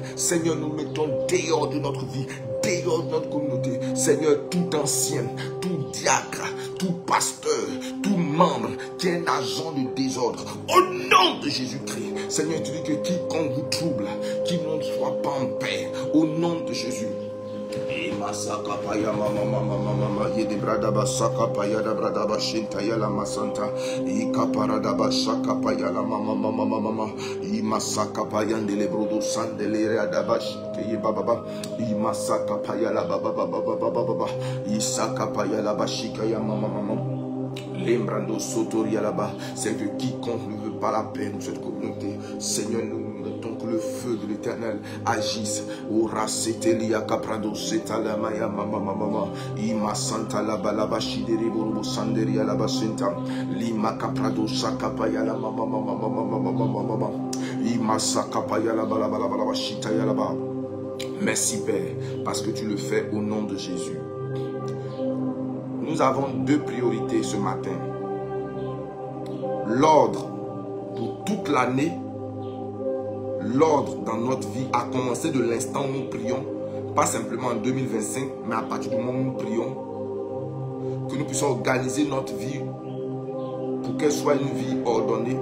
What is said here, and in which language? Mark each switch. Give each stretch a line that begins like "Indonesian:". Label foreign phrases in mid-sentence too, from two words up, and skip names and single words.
French: Seigneur, nous mettons dehors de notre vie, dehors de notre communauté. Seigneur, tout ancien, tout diacre, tout pasteur, tout membre qui est un agent de désordre, au nom de Jésus-Christ. Seigneur, tu dis que quiconque vous trouble, qu'il ne soit pas en paix, au nom de Jésus. Masaka paya mama mama mama yede brada basaka paya da brada bashinta yala masanta ikaparada basaka paya la mama mama mama imasaka paya ndele brodo sandele rada bashike baba imasaka paya la baba baba baba baba isaka paya la bashika ya mama mama lembrando sotoria là-bas. C'est que quiconque ne veut pas la paix dans cette communauté, Seigneur, nous mettons que le feu de l'Éternel agisse. Ora setelia caprado setalama ya mama mama ima santa la balaba shideri borobo sanderi ya la basenta lima caprado sakapa ya la mama mama mama mama mama ima sakapa ya la balaba la balaba shita ya la ba. Merci Père parce que tu le fais au nom de Jésus. Nous avons deux priorités ce matin. L'ordre pour toute l'année, l'ordre dans notre vie a commencé de l'instant où nous prions, pas simplement en 2025, mais à partir du moment où nous prions, que nous puissions organiser notre vie pour qu'elle soit une vie ordonnée.